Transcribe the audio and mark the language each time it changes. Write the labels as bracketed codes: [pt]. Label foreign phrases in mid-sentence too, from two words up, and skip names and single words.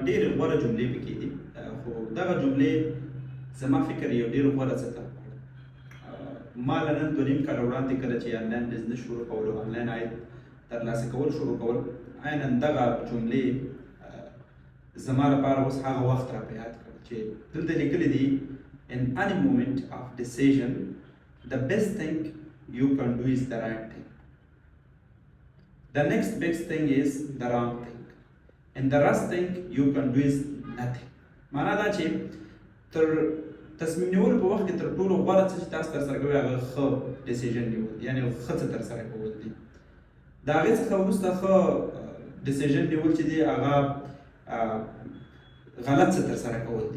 [ps] ډېرې غوره جملې پکې دي، خو دغه جملې زما فکر یو ډېر غوره څه ته ما له نن 2.5 کاله وړاندې کله چې [en] online business [ps] شروع کول او آنلاین عاید ترلاسه کول شروع کول، عینا دغه جملې زما لپاره اوس هغه وخت را په یاد کړ چې دلته لیکلي دي [en] in any moment of decision the best thing you can do is the right thing. The next best thing is the wrong thing. And the last thing you can do is nothing. [ps] معنا دا چې تر تصمیم نیولو په وخت کې تر ټولو غوره څه چې تاسو ترسره کوئ هغه ښه ډیسیژن نیول، یعنې ښه څه ترسره کول دي. د هغې څخه وروسته ښه ډیسیژن نیول چې دی هغه غلط څه ترسره کول دي.